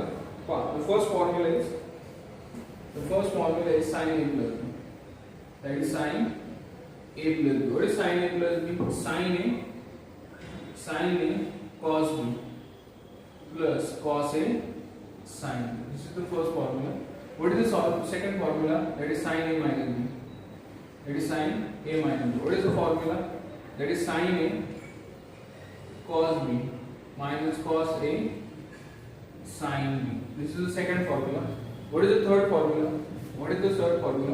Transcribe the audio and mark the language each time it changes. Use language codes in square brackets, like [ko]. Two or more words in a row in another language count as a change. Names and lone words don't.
[en] पहा, the first formula is sin a plus b. That is sin a plus b. What is sin a plus b? Sin a cos b plus cos a sin b. This is the first formula. What is the second formula? That is sin a minus b. That is sin a minus b. What is the formula? That is sin a cos b minus cos a sin b. This is the second formula. What is the third formula? What is the third formula?